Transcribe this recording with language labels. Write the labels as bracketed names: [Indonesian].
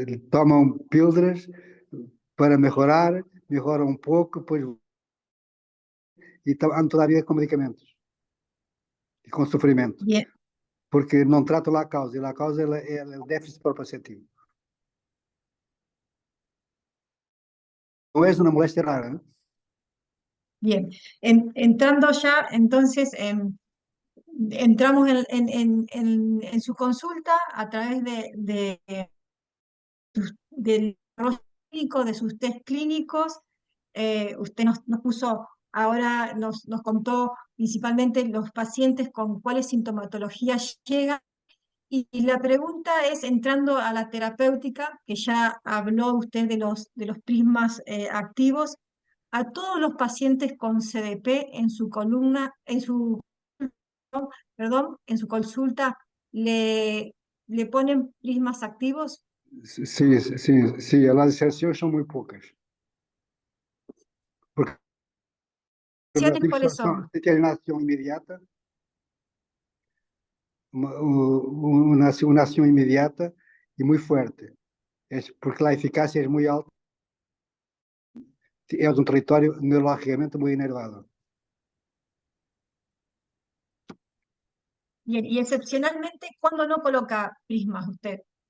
[Portuguese] Tomam pílulas para melhoram um pouco, depois e andam toda a vida com medicamentos e com sofrimento, [Spanish] Bien, [Portuguese] porque não tratam lá a causa, e lá a causa é o déficit proprioceptivo. Não é uma moléstia rara, né? [Spanish] bien. Entrando ya, entonces, entramos en su consulta a través del desarrollo clínico, de sus test clínicos. Usted nos puso, ahora nos contó principalmente los pacientes con cuáles sintomatologías llegan. Y la pregunta es, entrando a la terapéutica, que ya habló usted de los prismas activos, a todos los pacientes con CDP en su columna, perdón, en su consulta, le ponen prismas activos. [Portuguese] Sim, as exceções são muito poucas. Porque os ativos [Spanish] ¿Cuáles son? [Portuguese] têm ação imediata, uma ação imediata e muito forte. Porque lá a eficácia é muito alta. É um território neurologicamente muito inervado. [Spanish] Y excepcionalmente, ¿cuándo no coloca prismas usted?